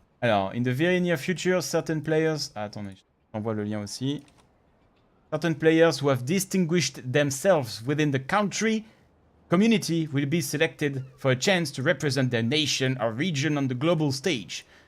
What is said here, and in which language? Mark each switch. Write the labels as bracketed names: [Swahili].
[English] Alors, in the very near future, certain players... [French] Ah, attendez, j'envoie le lien aussi. [English] Certain players who have distinguished themselves within the community will be selected for a chance to represent their nation or region on the global stage.